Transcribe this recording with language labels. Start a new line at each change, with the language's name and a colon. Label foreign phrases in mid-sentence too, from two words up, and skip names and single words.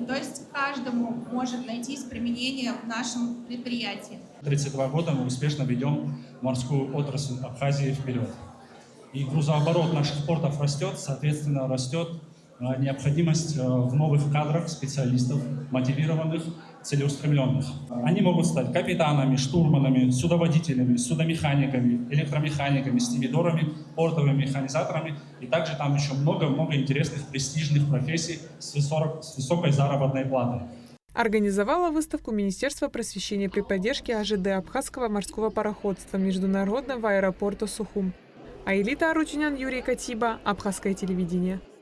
Russian: То есть каждому может найтись применение в нашем предприятии. 32 года мы успешно ведем морскую отрасль Абхазии вперед. И грузооборот наших портов растет, соответственно, растет необходимость в новых кадрах, специалистов, мотивированных, целеустремленных. Они могут стать капитанами, штурманами, судоводителями, судомеханиками, электромеханиками, стивидорами, портовыми механизаторами. И также там еще много-много интересных престижных профессий с высокой заработной платой. Организовала выставку Министерство просвещения при поддержке АЖД Абхазского морского пароходства Международного аэропорта Сухум. Аэлита Аручинян, Юрий Катиба, Абхазское телевидение.